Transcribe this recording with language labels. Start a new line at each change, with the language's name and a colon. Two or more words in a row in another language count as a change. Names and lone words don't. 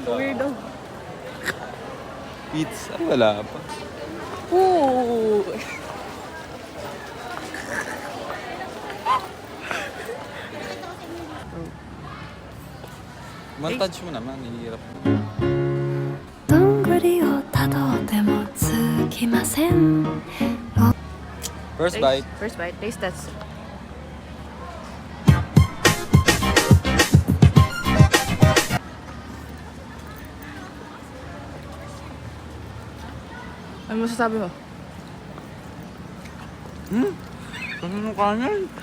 English: Weirdo.
Filipino: Pizza? Wala pa. Ooh! Montage mo naman, hihirap mo.
Japanese: どんぐりをたどってもつきません
English: First bite. First bite. Taste test.
Filipino: Ano masasabi mo? Ano kanan?